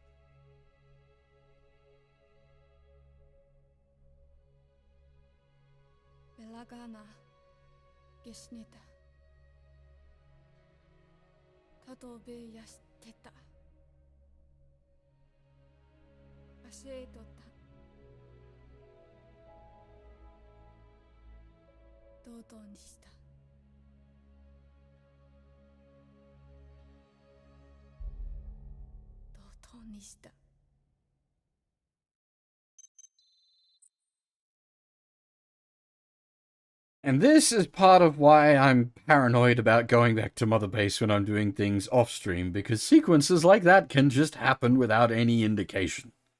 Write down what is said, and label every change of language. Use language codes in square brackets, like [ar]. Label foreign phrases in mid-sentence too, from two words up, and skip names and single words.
[ja] Belagana gesnita. Katobe yasteta. Asetota. Dodo にしたdodoにした [en] And this is part of why I'm paranoid about going back to Mother Base when I'm doing things off-stream, because sequences like that can just happen without any indication.